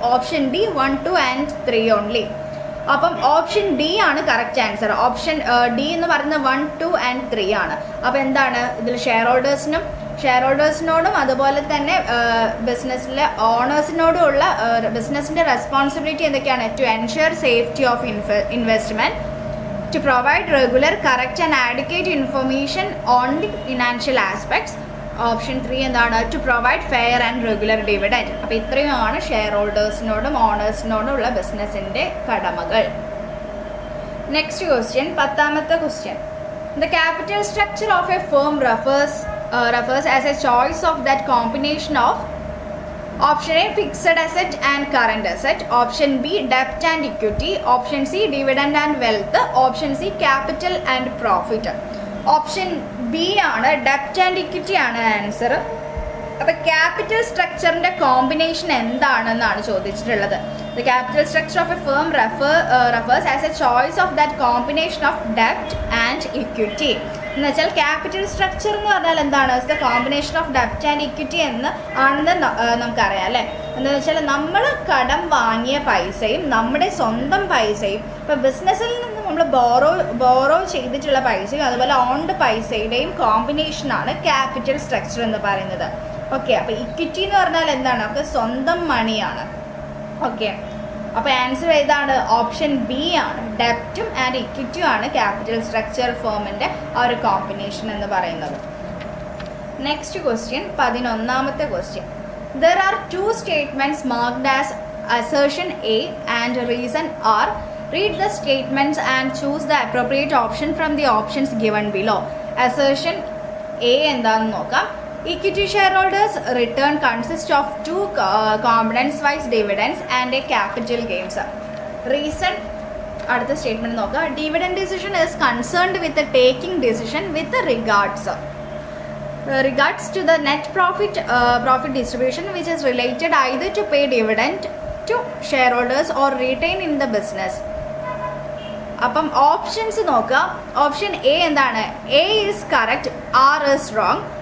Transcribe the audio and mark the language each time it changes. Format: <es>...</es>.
<ml>Option D 1, 2 and 3 only. അപ്പം option D ആണ് correct answer. Option D എന്ന് പറയുന്നത് 1, 2 and 3 ആണ്. അപ്പോൾ എന്താണ് ഇതിൽ ഷെയർ ഹോൾഡേഴ്സിനോടും അതുപോലെ തന്നെ ബിസിനസ്സിലെ ഓണേഴ്സിനോടും ഉള്ള ബിസിനസ്സിൻ്റെ റെസ്പോൺസിബിലിറ്റി എന്തൊക്കെയാണ്?</ml> <en>To ensure safety of investment, to provide regular, correct and adequate information on the financial aspects.</en> <ml>Option 3 എന്താണ്?</ml> <en>To provide fair and regular dividend.</en> <ml>അപ്പോൾ ഇത്രയുമാണ് ഷെയർ ഹോൾഡേഴ്സിനോടും ഓണേഴ്സിനോടും ഉള്ള ബിസിനസ്സിൻ്റെ കടമകൾ.</ml> <en>Next question, 10ാമത്തെ question. The capital structure of A firm refers as a choice of that combination of option A fixed asset and current asset, option B ഡെപ്റ്റ് and equity, option C dividend and wealth, option C capital and profit.</en> <ml>Option B ആണ്, ഡെപ്റ്റ് and equity ആണ് answer. അപ്പോൾ capital സ്ട്രക്ചറിൻ്റെ combination എന്താണെന്നാണ് ചോദിച്ചിട്ടുള്ളത്.</ml> <en>The capital structure of a firm refers as a choice of that combination of debt and equity.</en> <ml>എന്ന് വെച്ചാൽ capital structure എന്ന് പറഞ്ഞാൽ എന്താണ്?</ml> <en>the combination of ഡെപ്റ്റ് and equity</en> <ml>ആണെന്ന് നമുക്കറിയാം അല്ലേ. എന്താണെന്ന് വെച്ചാൽ നമ്മൾ കടം വാങ്ങിയ പൈസയും നമ്മുടെ സ്വന്തം പൈസയും, ഇപ്പോൾ ബിസിനസ്സിൽ നിന്ന് നമ്മൾ ബോറോ ചെയ്തിട്ടുള്ള പൈസയും അതുപോലെ ഓൺഡ് പൈസയുടെയും കോമ്പിനേഷനാണ് ക്യാപിറ്റൽ സ്ട്രക്ചർ എന്ന് പറയുന്നത്. ഓക്കെ, അപ്പോൾ ഇക്വിറ്റി എന്ന് പറഞ്ഞാൽ എന്താണ്? അപ്പോൾ സ്വന്തം മണിയാണ്. ഓക്കെ, അപ്പോൾ ആൻസർ ഏതാണ്? ഓപ്ഷൻ ബി ആണ്. ഡെപ്റ്റും ആൻഡ് ഇക്വിറ്റിയും ആണ് ക്യാപിറ്റൽ സ്ട്രക്ചർ ഫേമിൻ്റെ ആ ഒരു കോമ്പിനേഷൻ എന്ന് പറയുന്നത്.</ml> <en>Next question, 11ാമത്തെ question. There are 2 statements marked as assertion A and reason R. Read the statements and choose the appropriate option from the options given below.</en> <ml>Assertion A എന്താണെന്ന് നോക്കാം.</ml> <en>Equity shareholders return consists of 2 components-wise dividends and a capital gains.</en> <ml>Reason, അടുത്ത statement നോക്കുക.</ml> <en>Dividend decision is concerned with the taking decision with regards to the net profit distribution which is related either to pay dividend to shareholders or retain in the business.</en> <ml>അപ്പം options നോക്കുക. Option A എന്താണ്? A</ml> <en>is correct, R is wrong.</en>